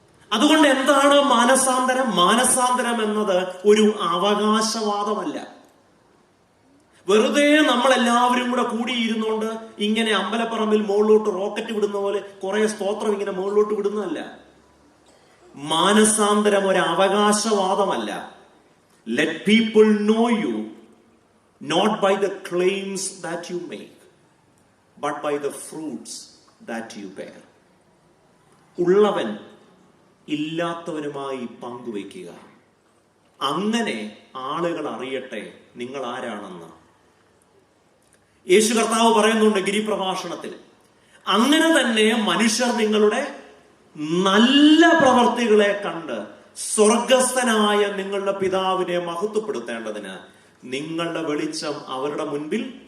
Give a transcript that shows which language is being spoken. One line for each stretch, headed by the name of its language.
Malayalam: അതുകൊണ്ട് എന്താണ് മാനസാന്തരം? മാനസാന്തരം എന്നത് ഒരു അവകാശവാദമല്ല. വെറുതെ നമ്മളെല്ലാവരും കൂടെ കൂടിയിരുന്നുകൊണ്ട് ഇങ്ങനെ അമ്പലപ്പറമ്പിൽ മുകളിലോട്ട് റോക്കറ്റ് വിടുന്ന പോലെ കുറെ സ്തോത്രം ഇങ്ങനെ മുകളിലോട്ട് വിടുന്നതല്ല. മാനസാന്തരം ഒരു അവകാശവാദമല്ല.
English: Let people know you not by the claims that you make, but by the fruits that you bear.
Malayalam: ഉള്ളവൻ ഇല്ലാത്തവനുമായി പങ്കുവയ്ക്കുക. അങ്ങനെ ആളുകൾ അറിയട്ടെ നിങ്ങൾ ആരാണെന്ന്. യേശു കർത്താവ് പറയുന്നുണ്ട് ഗിരിപ്രഭാഷണത്തിൽ, അങ്ങനെ തന്നെ മനുഷ്യർ നിങ്ങളുടെ നല്ല പ്രവർത്തികളെ കണ്ട് സ്വർഗസ്ഥനായ നിങ്ങളുടെ പിതാവിനെ മഹത്വപ്പെടുത്തേണ്ടതിന് നിങ്ങളുടെ വെളിച്ചം അവരുടെ മുൻപിൽ.